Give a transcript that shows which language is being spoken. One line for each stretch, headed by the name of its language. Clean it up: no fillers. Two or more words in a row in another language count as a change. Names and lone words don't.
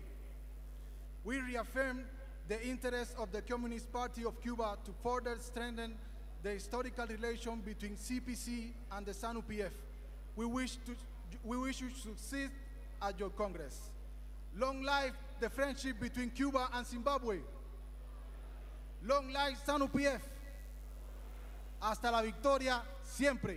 English: We reaffirm the interest of the Communist Party of Cuba to further strengthen the historical relation between CPC and the ZANU-PF. We wish you succeed at your Congress. Long live the friendship between Cuba and Zimbabwe. Long live ZANU-PF.
Spanish: Hasta la victoria siempre.